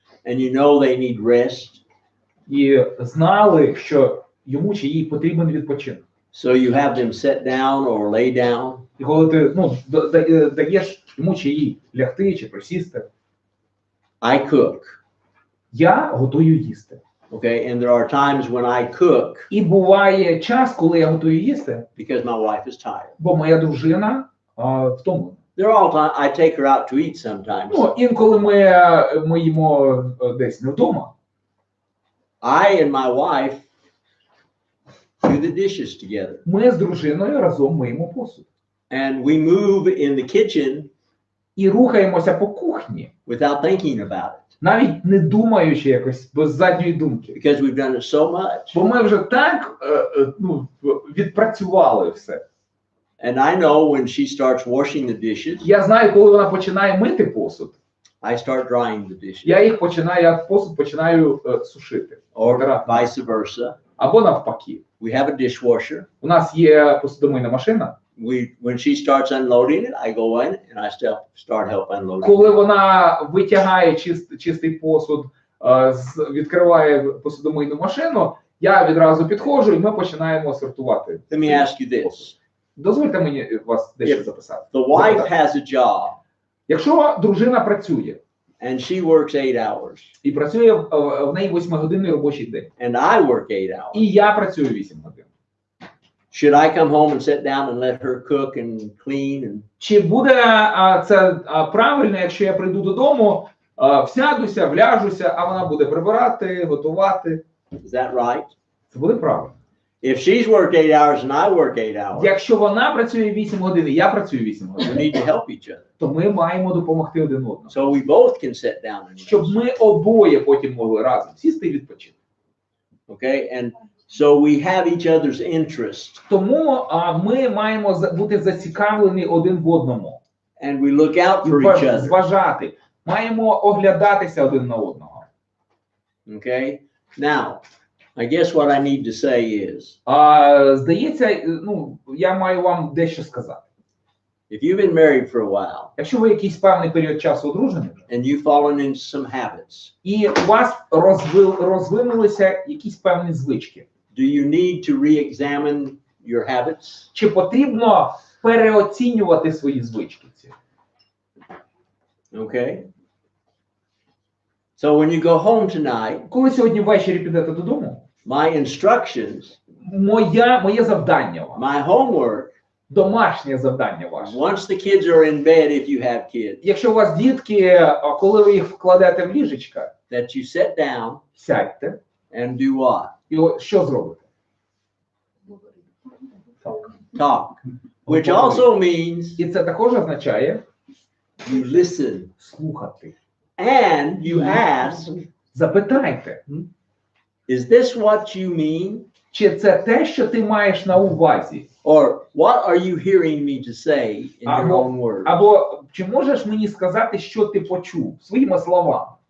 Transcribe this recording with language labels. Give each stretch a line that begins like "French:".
English: And you know they need rest?
Ukrainian: І знали, що йому чи їй потрібен відпочинок?
English: So you have them sit down or lay down?
Ukrainian: І коли ти даєш йому чи їй лягти чи присісти,
English: I cook.
Ukrainian: я готую їсти.
English: Okay, and there are times when I cook
Ukrainian: І буває час, коли я готую їсти,
English: because my wife is tired.
Ukrainian: бо моя дружина втомлена.
English: There are all times I take her out to eat sometimes.
Ukrainian: Ну, інколи ми їмо десь не вдома.
English: I and my wife do the dishes together.
Ukrainian: Ми з дружиною разом миємо посуд.
English: And we move in the kitchen
Ukrainian: І рухаємося по кухні,
English: without thinking about it
Ukrainian: навіть не думаючи якось, без задньої думки.
English: because we've done it so much.
Ukrainian: Бо ми вже так відпрацювали все.
English: And I know when she starts washing the dishes,
Ukrainian: Я знаю, коли вона починає мити посуд,
English: I start drying the dishes.
Ukrainian: я посуд починаю сушити.
English: Or vice versa.
Ukrainian: Або навпаки.
English: We have a dishwasher.
Ukrainian: У нас є посудомийна машина.
English: When she starts unloading it, I go in and I start help unloading.
Ukrainian: Коли вона витягає чистий посуд, відкриває посудомийну машину, я відразу підходжу і ми починаємо сортувати.
English: Let me ask you this.
Ukrainian: Дозвольте мені вас дещо записати.
English: The wife has a job
Ukrainian: Якщо дружина працює,
English: and she works 8 hours
Ukrainian: і працює в неї 8-годинний робочий день,
English: and I work 8 hours,
Ukrainian: і я працюю 8 годин.
English: should I come home and sit down and let her cook and clean and
Ukrainian: Чи буде це правильно, якщо я прийду додому, всядуся, вляжуся, а вона буде прибирати, готувати?
English: is that right?
Ukrainian: Це буде правильно.
English: If she's worked 8 hours and I work 8 hours,
Ukrainian: Якщо вона працює 8 годин, і я працюю 8
English: we
Ukrainian: годин,
English: need to help each other.
Ukrainian: то ми маємо допомогти один одному.
English: So we both can sit down and
Ukrainian: Щоб ми обоє потім могли разом сісти і відпочити.
English: okay? And so we have each other's interest
Ukrainian: Тому ми маємо бути зацікавлені один в одному.
English: and we look out for each other.
Ukrainian: Зважати. Маємо оглядатися один на одного.
English: Okay? Now, I guess what I need to say is,
Ukrainian: Здається, я маю вам дещо сказати.
English: if you've been married for a while
Ukrainian: Якщо ви якийсь певний період часу одружені вже,
English: and you've fallen into some habits,
Ukrainian: і у вас розвинулися якісь певні звички,
English: do you need to re-examine your habits?
Ukrainian: чи потрібно переоцінювати свої звички ці?
English: Okay? So when you go home tonight,
Ukrainian: Коли сьогодні ввечері підете додому,
English: my instructions,
Ukrainian: моє завдання вам,
English: my homework,
Ukrainian: домашнє завдання ваше.
English: once the kids are in bed, if you have kids,
Ukrainian: Якщо у вас дітки, коли ви їх вкладете в ліжечка,
English: that you sit down
Ukrainian: сядьте
English: and do what?
Ukrainian: і що зробите?
English: Talk. Which also means
Ukrainian: І це також означає
English: you listen
Ukrainian: слухати.
English: and you ask,
Ukrainian: Запитайте,
English: is this what you mean?
Ukrainian: чи це те, що ти маєш на увазі?
English: Or what are you hearing me to say in your own words?
Ukrainian: Або чи можеш мені сказати, що ти почув своїми словами?